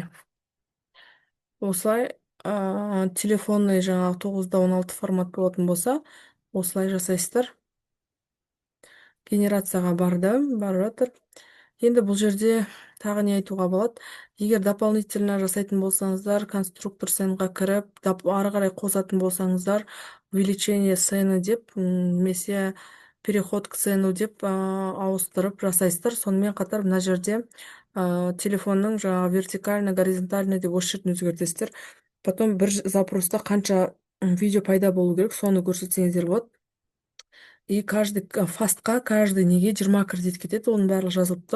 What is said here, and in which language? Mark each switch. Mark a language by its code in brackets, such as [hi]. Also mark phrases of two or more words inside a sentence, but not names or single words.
[kk] Осылай телефонный жаңағы 9:16 формат болатын болса, осылай жасайсыздар. Генерацияға барып жатыр. Енді бұл жерде тағы не айтуға болады? Егер дополнительно жасайтын болсаңыздар, конструктор сценаға кіріп, ары қарай қосатын болсаңыздар, [ru] увеличение сцены [kk] деп, немесе [ru] переход к сцену [kk] деп ауыстырып жасайсыздар. Сонымен қатар мына жерде телефонның жаңағы [ru] вертикально, горизонтально [kk] деп осы жерден өзгертесіздер. Потом бір запроста қанша видео пайда болу керек, соны көрсетсеңіздер болады. [ru] И каждый [kk] фастқа каждый неге 20 кредит кетеді, оның барлығы жазылып тұр.